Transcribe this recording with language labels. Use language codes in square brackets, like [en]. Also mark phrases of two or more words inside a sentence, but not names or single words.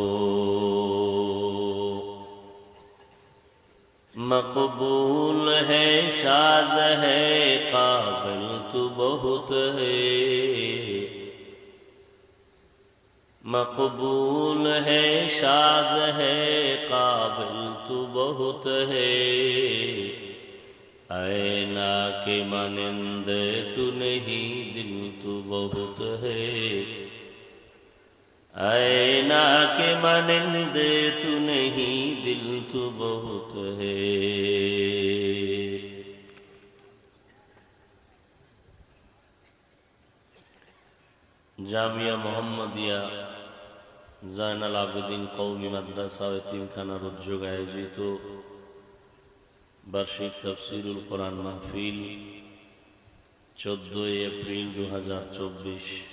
[ur] مقبول ہے شاذ ہے قابل تو بہت ہے، مقبول ہے شاذ ہے قابل تو بہت ہے، اینا کے مانند تو نہیں دل تو بہت ہے، اینا کے مانند تو نہیں دل تو بہت ہے. [bn] জামিয়া মোহাম্মদিয়া জায়নাল আবেদিন কওমি মাদ্রাসা ও এতিমখানার উদ্যোগে আয়োজিত বার্ষিক তাফসীরুল কোরআন মাহফিল 14 এপ্রিল 2024।